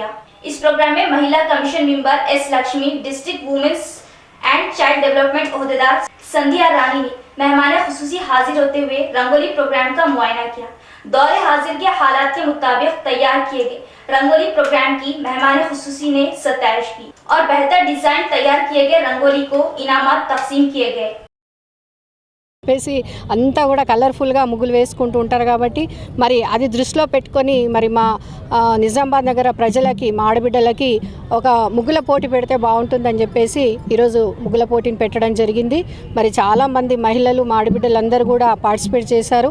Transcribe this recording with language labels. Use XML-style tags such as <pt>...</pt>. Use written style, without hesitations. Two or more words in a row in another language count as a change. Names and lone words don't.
<ur>اس پروگرام میں مہیلا</ur> <en>Commission Member</en> <ur>ایس لکشمی،</ur> <en>District Womens and Child Development</en> <ur>عہدیدار سندھیا رانی نے مہمان خصوصی حاضر ہوتے ہوئے رنگولی پروگرام کا معائنہ کیا. دور حاضر کے حالات کے مطابق تیار کیے گئے رنگولی پروگرام کی مہمان خصوصی نے ستائش کی اور بہتر ڈیزائن تیار کیے گئے رنگولی کو انعامات تقسیم کیے گئے.</ur> <te>చెప్పేసి అంతా కూడా కలర్ఫుల్గా ముగ్గులు వేసుకుంటూ ఉంటారు కాబట్టి మరి అది దృష్టిలో పెట్టుకొని మరి మా నిజామాబాద్ నగర ప్రజలకి మా ఆడబిడ్డలకి ఒక ముగ్గుల పోటీ పెడితే బాగుంటుందని చెప్పేసి ఈరోజు ముగ్గుల పోటీని పెట్టడం జరిగింది. మరి చాలామంది మహిళలు మా ఆడబిడ్డలందరూ కూడా పార్టిసిపేట్ చేశారు.</te>